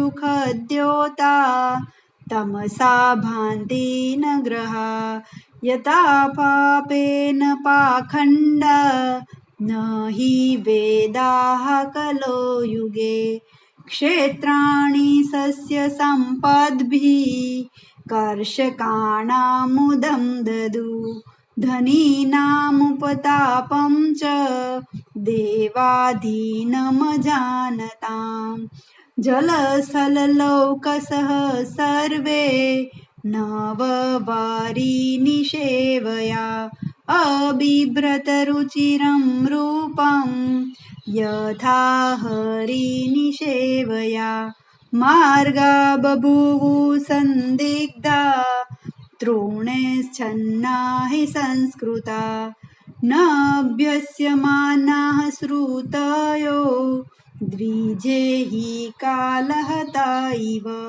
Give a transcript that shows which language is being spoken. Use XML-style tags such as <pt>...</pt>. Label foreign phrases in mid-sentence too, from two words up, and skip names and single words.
<sa>खद्योता तमसा भांति न ग्रहा यथा पापेन पाखंड न हि वेदाः कलो युगे क्षेत्राणि सस्य संपद्भिः कर्षकाणामुदं ददु धनीनामुपतापं च देवाधीनम जानताम जलस्थललौकसः सर्वे नववारिनिषेवया अबिभ्रतरुचिरं रूपं यथा हरिनिषेवया मार्गा बभूवु संदिग्धा द्रोणैश्छन्ना हि संस्कृता नाभ्यस्यमानाः श्रुतयो द्विजे हि कालहता इव</sa>